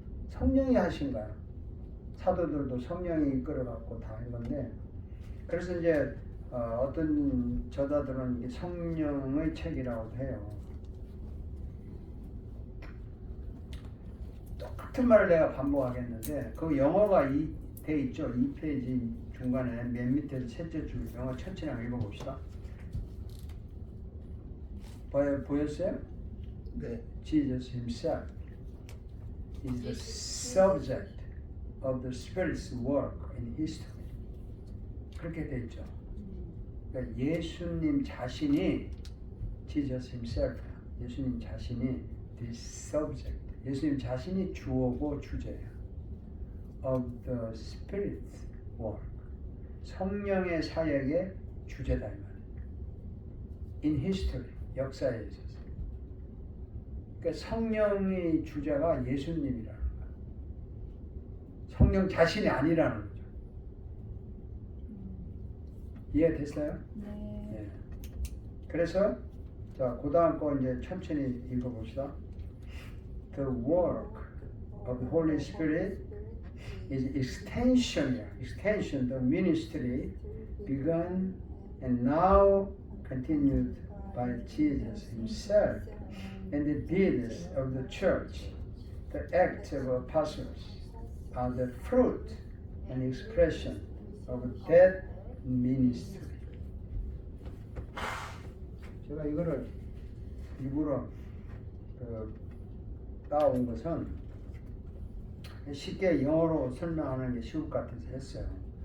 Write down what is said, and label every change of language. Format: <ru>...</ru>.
<ko>성령이 하신 거야. 사도들도 성령이 이끌어갖고 다 한 건데, 그래서 이제 어떤 저자들은 이게 성령의 책이라고도 해요. 똑같은 말을 내가 반복하겠는데 그 영어가 돼 있죠. 2페이지 중간에 맨 밑에서 셋째 줄 영어 천천히 한번 읽어봅시다. 보였어요? 네.</ko> <en>Jesus himself is the subject of the Spirit's work in history.</en> <ko>그렇게 돼 있죠. 그러니까 예수님 자신이</ko> <en>Jesus himself,</en> <ko>예수님 자신이 the subject, 예수님 자신이 주어고 주제예요.</ko> <en>of the Spirit's work,</en> <ko>성령의 사역의 주제다 이 말이에요.</ko> <en>in history,</en> <ko>역사에 있어서. 그러니까 성령의 주제가 예수님이라는 거예요. 성령 자신이 아니라는 거죠. 이해됐어요? 네. 예. 그래서 자, 그 다음 거 이제 천천히 읽어봅시다.</ko> <en>The work of the Holy Spirit is extension, the ministry begun and now continued by Jesus himself, and the deeds of the church, the acts of apostles, are the fruit and expression of that ministry.</en> <ko>제가 이거를 일부러 따온 것은 쉽게 영어로 설명하는 게 쉬울 것 같아서 했어요.</ko>